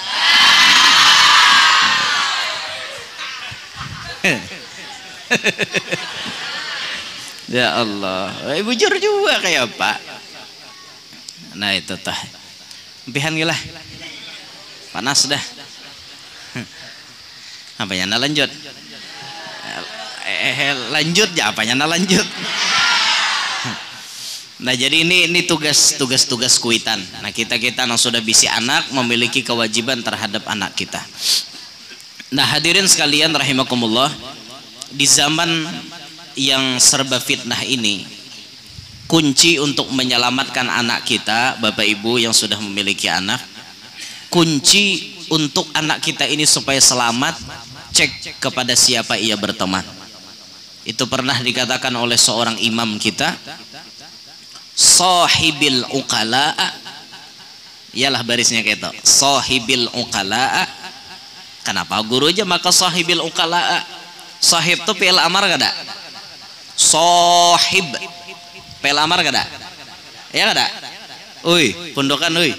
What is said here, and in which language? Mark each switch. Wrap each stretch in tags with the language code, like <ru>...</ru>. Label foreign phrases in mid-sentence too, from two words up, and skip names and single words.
<bjn>Ya Allah, bujur juga kayak Pak. Nah itu tah, empihan gila, panas dah. Apanya na lanjut? Lanjut ya apanya na lanjut? Nah jadi ini tugas kuitan. Nah kita yang sudah bisi anak memiliki kewajiban terhadap anak kita.</bjn> <id>Nah hadirin sekalian rahimakumullah, di zaman yang serba fitnah ini, kunci untuk menyelamatkan anak kita, Bapak Ibu yang sudah memiliki anak, kunci untuk anak kita ini supaya selamat, cek kepada siapa ia berteman. Itu pernah dikatakan oleh seorang imam kita,</id> <ar>sahibil uqala'a,</ar> <bjn>ialah barisnya kayak itu,</bjn> <ar>sahibil uqala'a.</ar> <bjn>Kenapa guru aja maka</bjn> <ar>sahibil uqala'a?</ar> <bjn>Sahib tuh</bjn> <ar>fi'il amar</ar> <bjn>kada? Sahib</bjn> <ar>fi'il amar</ar> <bjn>kada? Ya kada? Uy, pondokan uy.</bjn>